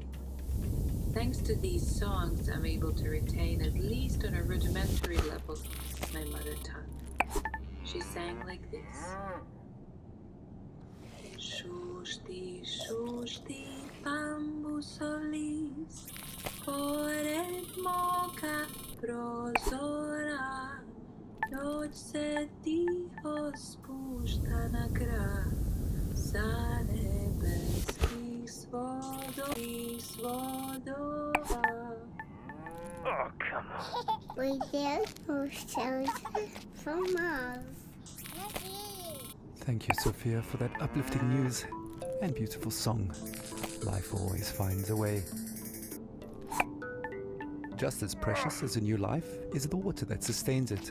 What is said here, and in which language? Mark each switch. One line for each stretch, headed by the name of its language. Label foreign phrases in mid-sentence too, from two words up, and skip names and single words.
English: Thanks to these songs, I'm able to retain, at least on a rudimentary level, my mother tongue. She sang like this. Shushti, shushti, bamboo solis,
Serbian: pored moka prozora, noć se tiho spušta na grad, sa nebeskih svodova.
English: Oh, come on. We did shows from Mars. Thank you, Sophia, for that uplifting news and beautiful song. Life always finds a way. Just as precious as a new life is the water that sustains it.